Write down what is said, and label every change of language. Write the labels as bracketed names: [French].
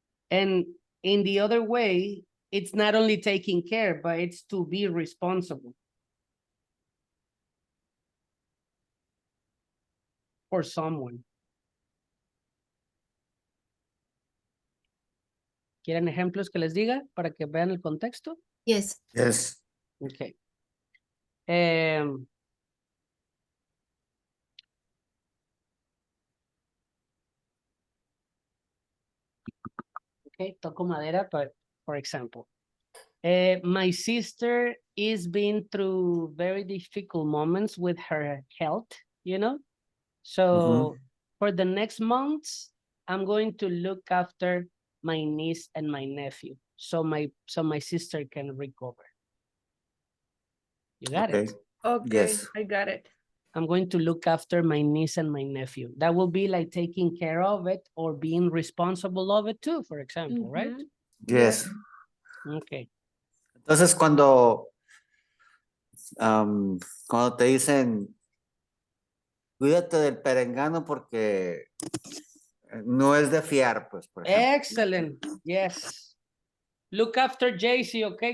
[English] And in the other way, it's not only taking care, but it's to be responsible for someone. [Spanish] ¿Quieren ejemplos que les diga para que vean el contexto? [English] Yes. Yes. Okay. Okay, [Spanish] toco madera, [English] but for example, my sister is been through very difficult moments with her health, you know? So for the next months, I'm going to look after my niece and my nephew. So my sister can recover. You got it? Okay, Yes. I got it. I'm going to look after my niece and my nephew. That will be like taking care of it or being responsible of it too, for example, right? Mhm. Yes. Okay. [Spanish] Entonces, cuando te dicen, cuídate del perengano porque no es de fiar, pues, por ejemplo. [English] Excellent. Yes. Look after JC, okay?